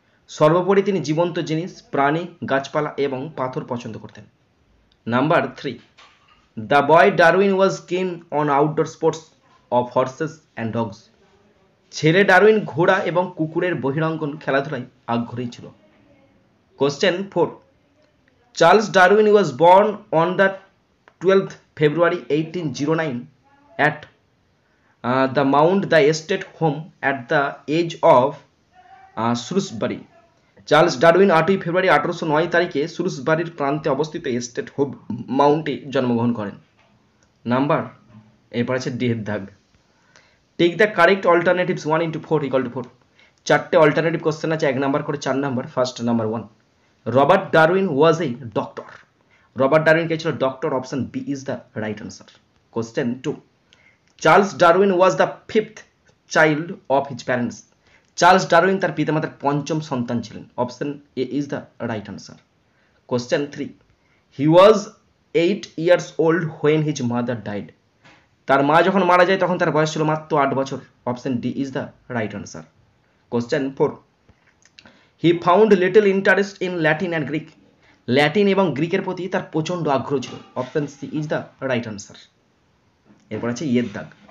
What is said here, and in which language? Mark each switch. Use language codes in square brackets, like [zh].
[bn] সর্বোপরি তিনি জীবন্ত জিনিস, প্রাণী, গাছপালা এবং পাথর পছন্দ করতেন। [en] Number 3, the boy Darwin was keen on outdoor sports of horses and dogs. [bn] ছেলে ডারউইন ঘোড়া এবং কুকুরের বহিরঙ্গন খেলাধুলায় আগ্রহী ছিল। [en] Question 4, Charles Darwin was born on the 12th February 1809 at the Mount the Estate home at the age of Shrewsbury। [bn] Charles Darwin 8ই ফেব্রুয়ারি 1809 তারিখে শ্রুসবারির প্রান্তে অবস্থিত এস্টেট হোম মাউন্টে জন্মগ্রহণ করেন। নাম্বার, এরপর আছে ডি এর দাগ। [en] take the correct alternatives [bn] 1 × 4 = 4। 4টে alternative question আছে, 1 নাম্বার করে 4 number. [en] First, number 1, Robert Darwin was a doctor. [bn] Robert Darwin কে ছিল doctor. [en] Option B is the right answer. Question 2, Charles Darwin was the 5th child of his parents. [bn] Charles Darwin তার পিতামাতার 5ম সন্তান ছিলেন। [en] Option A is the right answer. Question 3, he was 8 years old when his mother died। [bn] তার মা যখন মারা যায় তখন তার বয়স ছিল মাত্র 8 বছর। [en] Option D is the right answer. Question 4, he found little interest in Latin and Greek. [bn] Latin এবং গ্রিকের প্রতি তার প্রচণ্ড আগ্রহ ছিল। [en] Option C is the right answer. [bn] এরপর আছে ইয়ের দাগ।